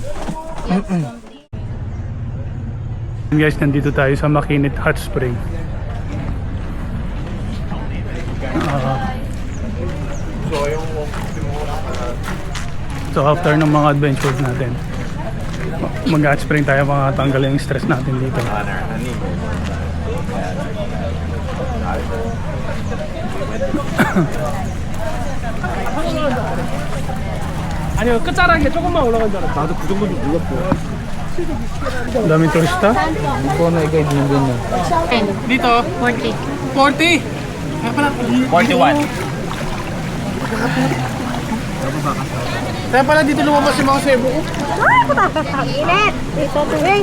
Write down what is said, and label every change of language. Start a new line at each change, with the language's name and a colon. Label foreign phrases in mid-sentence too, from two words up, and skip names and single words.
Filipino: Guys, nandito tayo sa Makinit Hot Spring. So after ng mga adventures natin, mag-
English: hot spring
Filipino: tayo, makatanggal yung stress natin dito.
Korean: 아니요 끝자락에 조금만 올라간 줄 알았어. 나도 그 정도는 몰랐고.
Filipino: daming turista. Ikaw na i-guide mo din na. Dito 40. 40. 41. Kaya pala dito lumabas yung mga sebo. Init. Dito, tuwing.